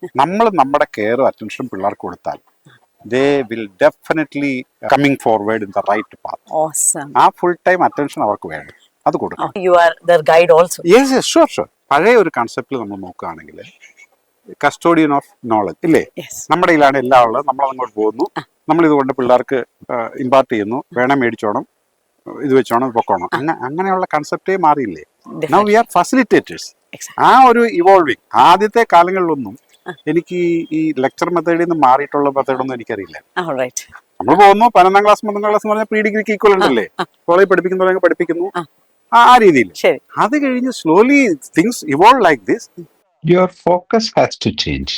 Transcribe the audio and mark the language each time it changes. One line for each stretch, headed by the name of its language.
Malayalam: നമ്മൾ നമ്മുടെ കെയറും അറ്റൻഷനും പിള്ളേർക്ക് കൊടുത്താൽ
English: they will definitely coming forward in the right path. Awesome.
Malayalam: ആ ഫുൾ ടൈം അറ്റൻഷൻ അവർക്ക് വേണം, അത് കൊടുക്കണം.
English: You are their guide also. Yes sure.
Malayalam: പഴയ ഒരു കൺസെപ്റ്റിൽ നമ്മൾ നോക്കുകയാണെങ്കിൽ കസ്റ്റോഡിയൻ ഓഫ് നോളജ് ഇല്ലേ,
English: Yes.
Malayalam: നമ്മുടെ കയ്യിലാണ് എല്ലാം ഉള്ളത്, നമ്മൾ അങ്ങോട്ട് പോകുന്നു, നമ്മൾ ഇതുകൊണ്ട് പിള്ളേർക്ക് ഇമ്പാർട്ട് ചെയ്യുന്നു, വേണം മേടിച്ചോണം, ഇത് വെച്ചോണം, പൊക്കോണം, അങ്ങനെയുള്ള കൺസെപ്റ്റേ മാറിയില്ലേ.
English: Now we are facilitators. Exactly.
Malayalam: ആ ഒരു ഇവോൾവിങ് ആദ്യത്തെ കാലങ്ങളിലൊന്നും എനിക്ക് ഈ ലെക്ചർ മെത്തേഡിൽ നിന്ന് മാറിയിട്ടുള്ള മെത്തേഡൊന്നും എനിക്കറിയില്ല.
English: All right.
Malayalam: നമ്മൾ പോകുന്നു 11ാം ക്ലാസ് 12ാം ക്ലാസ് എന്ന് പറഞ്ഞാൽ പ്രീ ഡിഗ്രിക്ക് ഈക്വൽ ഉണ്ടല്ലേ, കോളേജ് പഠിപ്പിക്കുന്നവരെ പഠിപ്പിക്കുന്നു, ആ രീതിയിൽ. ശരി. അത് കഴിഞ്ഞ്
English: Slowly things evolve like this. Your focus has to change.